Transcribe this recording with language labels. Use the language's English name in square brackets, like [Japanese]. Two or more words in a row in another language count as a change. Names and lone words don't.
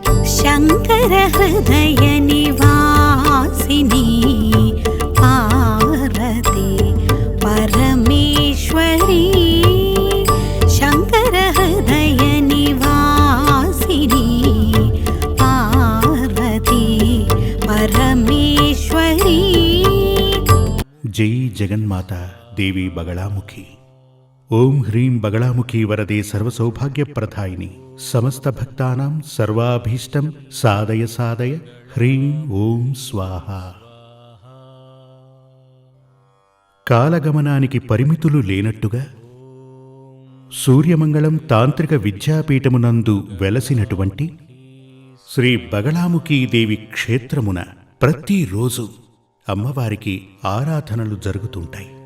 [Sanskrit] शङ्कर हृदय निवासिनी पार्वती परमेश्वरी शङ्कर हृदय निवासिनी पार्वती परमेश्वरी। जय जगन्माता देवी बगलामुखी। ओं ह्रीं बगलामुखी वरदे सर्वसौभाग्यप्रदायिनी समस्त भक्तानां सर्वाभीष्टं साधय साधय ह्रीं ओं स्वाहा। [Telugu] కాలగమనానికి పరిమితులు లేనట్టుగా సూర్యమంగళం తాంత్రిక విద్యాపీఠమునందు వెలసినటువంటి శ్రీ బగళాముఖీదేవి క్షేత్రమున ప్రతిరోజు అమ్మవారికి ఆరాధనలు జరుగుతుంటాయి.